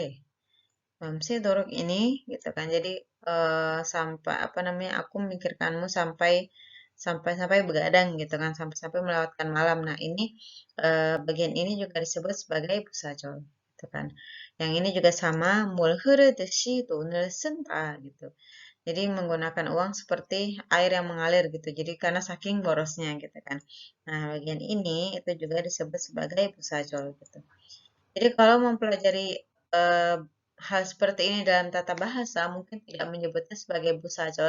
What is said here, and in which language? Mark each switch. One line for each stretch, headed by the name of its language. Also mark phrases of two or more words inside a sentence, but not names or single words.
Indonesian: Bamse turuk ini gitu kan. Jadi sampai apa namanya? Aku memikirkanmu sampai begadang gitu kan, sampai melewatkan malam. Nah, ini bagian ini juga disebut sebagai busacol gitu kan. Yang ini juga sama,
Korean: 물 흐르듯이 돈을 쓴다 gitu.
Indonesian: Jadi menggunakan uang seperti air yang mengalir gitu. Jadi karena saking borosnya gitu kan. Nah, bagian ini itu juga disebut sebagai busajol gitu. Jadi kalau mempelajari eh, hal seperti ini dalam tata bahasa mungkin tidak menyebutnya sebagai busajol.